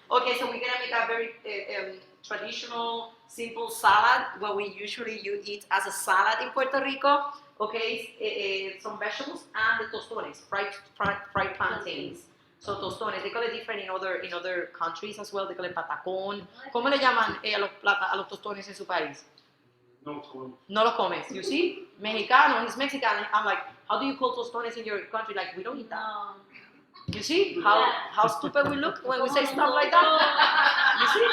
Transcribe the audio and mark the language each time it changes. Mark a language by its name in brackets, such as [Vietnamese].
[English] Okay, so we're gonna make a very traditional, simple salad, what we usually eat as a salad in Puerto Rico. Okay, some vegetables and the tostones, fried plantains. So tostones, they call it different in other countries as well. They call it patacón. [Spanish] ¿Cómo le llaman a los tostones en su país? No los comes. [English] You see? [Spanish] Mexicano, [English] he's Mexican. I'm like, how do you call tostones in your country? Like, we don't eat that. No. You see how stupid we look when we say stuff like that? You see?